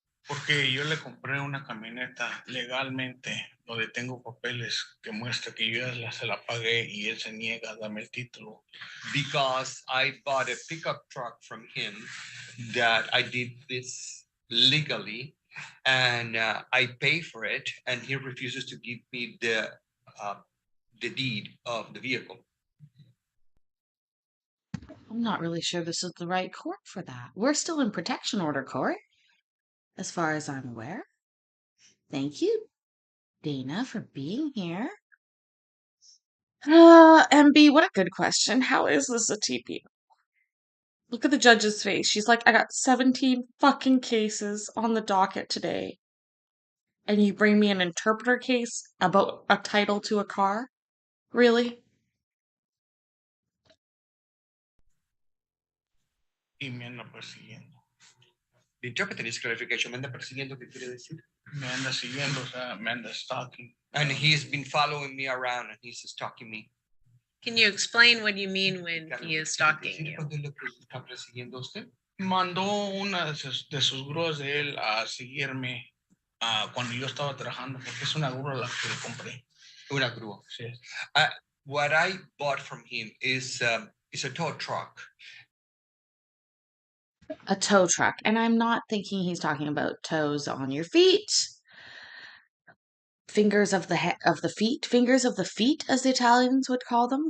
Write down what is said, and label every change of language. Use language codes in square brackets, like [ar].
[es] Porque yo le compré una camioneta legalmente, donde tengo papeles que muestra que yo ya se la pagué y él se niega a darme el título. [en] Because I bought a pickup truck from him that I did this legally, and I pay for it, and he refuses to give me the deed of the vehicle. I'm not really sure this is the right court for that. We're still in protection order court, as far as I'm aware. Thank you, Dana, for being here. MB, what a good question. How is this a TPO? Look at the judge's face. She's like, I got 17 fucking cases on the docket today. And you bring me an interpreter case about a title to a car? Really? [es] Y me anda persiguiendo. [en] The interpreter is clarification. [es] Me anda persiguiendo, ¿qué quiere decir? Me anda siguiendo, o sea, me anda stalking. [en] And he's been following me around, and he's stalking me. Can you explain what you mean when he is stalking you? [es] ¿Cuándo es lo que está persiguiendo a usted? Mandó una de sus grúas de él a seguirme cuando yo estaba trabajando, porque es una grúa la que le compré. Una grúa. Sí. [en] What I bought from him is a tow truck. A tow truck. And I'm not thinking he's talking about toes on your feet. Fingers of the feet. Fingers of the feet, as the Italians would call them.